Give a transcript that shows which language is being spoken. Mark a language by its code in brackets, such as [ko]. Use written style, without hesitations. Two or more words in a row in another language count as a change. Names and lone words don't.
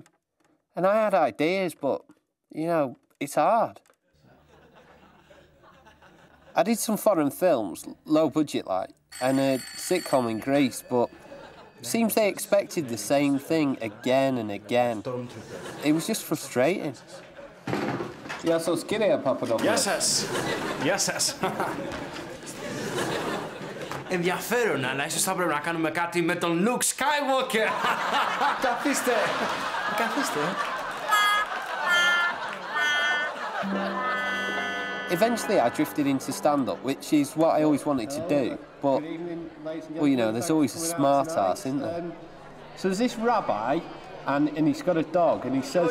[en] And I had ideas, but, you know, it's hard. I did some foreign films, low budget like, and a sitcom in Greece, but it seems they expected the same thing again and again. It was just frustrating. [el] Γεια σας, κύριε Παπαδόπουλο. Γεια σας. Γεια σας. Ενδιαφέρον, αλλά ίσως θα πρέπει να κάνουμε κάτι με τον Luke Skywalker. Καθίστε. Καθίστε. [en] Eventually, I drifted into stand-up, which is what I always wanted to do. But, well, you know, there's always a smart ass, isn't there? So there's this rabbi, and he's got a dog, and he says...